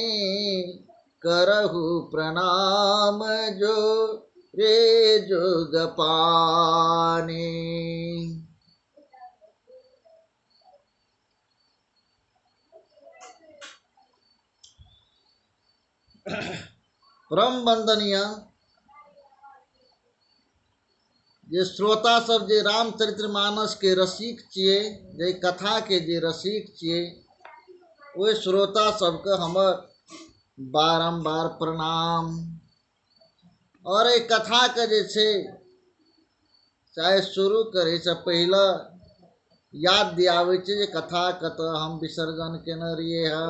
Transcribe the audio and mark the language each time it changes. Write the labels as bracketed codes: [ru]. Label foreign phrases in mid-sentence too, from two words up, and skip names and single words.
[awa] करहु प्रणाम जो रे जुग पानी। [mai] परम वंदनीय जे श्रोता सब जे रामचरितमानस के रसिक छिए, जे कथा के जे रसिक छिए, ओहि श्रोता सबके हमर बारंबार प्रणाम। और एहि कथा के जे छै चाहे शुरू करे से पहले याद दियावे छै जे कथा कतऽ हम विसर्जन केने रहिए है।